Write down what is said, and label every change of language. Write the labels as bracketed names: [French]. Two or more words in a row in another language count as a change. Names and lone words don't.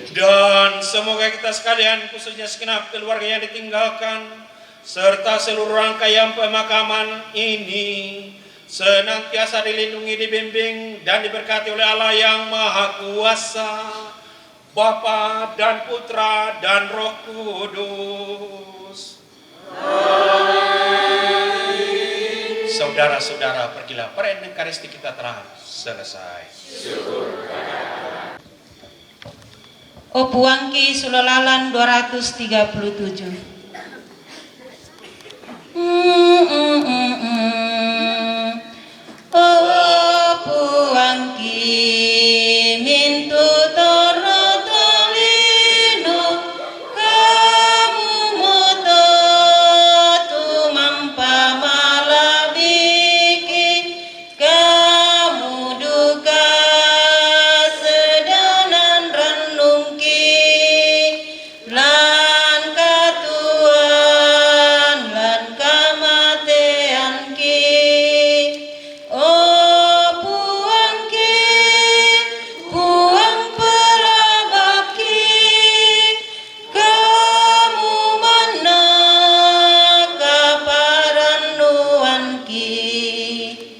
[Indonesian] Dan semoga kita sekalian, khususnya segenap keluarga yang ditinggalkan, serta seluruh rangkaian pemakaman ini senantiasa dilindungi, dibimbing, dan diberkati oleh Allah yang Maha Kuasa, Bapa dan Putra dan Roh Kudus. Amin. Saudara-saudara, pergilah, perayaan Ekaristi kita telah selesai. [Toraja-Sa'dan] Opuangki Sulolalan 237. Opuangki mintu toro tolino kamu moto tumampa malabiki kamu duka sedanan renungki lan katuan lan kamatean ki puang pelabaki kamu mana kaparan nuan ki